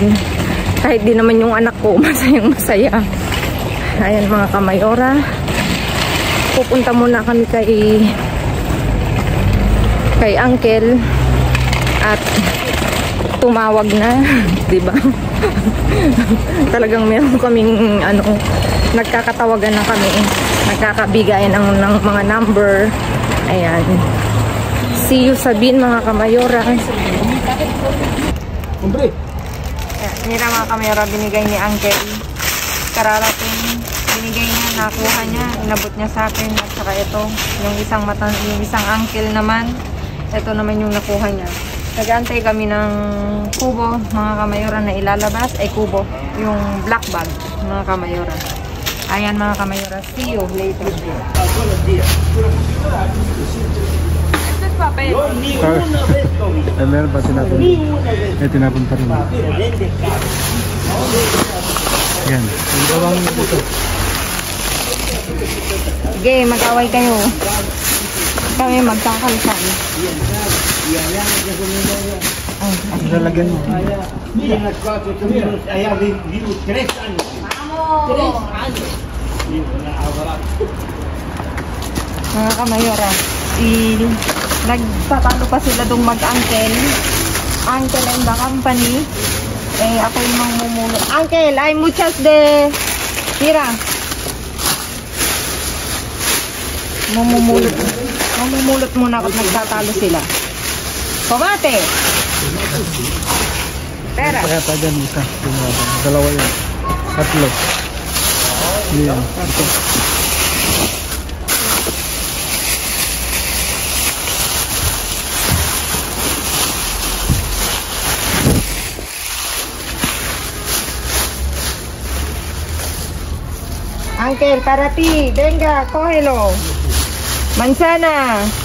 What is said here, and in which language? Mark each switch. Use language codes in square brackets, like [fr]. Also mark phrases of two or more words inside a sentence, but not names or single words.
[tl] Kahit di naman yung anak ko masayang masaya. Ayan mga kamayora, pupunta muna kami kay uncle at tumawag na, diba? Talagang meron kaming nagkakatawagan na kami, nagkakabigayan ng mga number. Ayan, [en] see you [tl] Sabine mga kamayora. Mira mga kamayora, binigay ni uncle kararating, binigay niya, nakuha niya, inabot niya sa akin. At saka ito, yung isang uncle naman, ito naman yung nakuha niya. Nag-aantay kami ng kubo mga kamayora na ilalabas, ay kubo, yung black bag mga kamayora. Ayan mga kamayora, [en] see you later. [tl] Meron pa tinapon. Tinapon pa rin. Yan. Sige, mag-away kayo. Kami magkakalsan. Lalagyan mo. Mga kamayora, nagtatalo pa sila dong mag-uncle. [en] Uncle and the company. [tl] Ako yung mamumulot. [es] Uncle, ay muchas de... Mira. [tl] Mamumulot muna ako, nagtatalo sila. Pamate! Pera. Kaya pa dyan isa. Dalawa yun. Tatlo. Yan. Ito. Uncle, [es] para ti. Venga, cógelo. Manzana.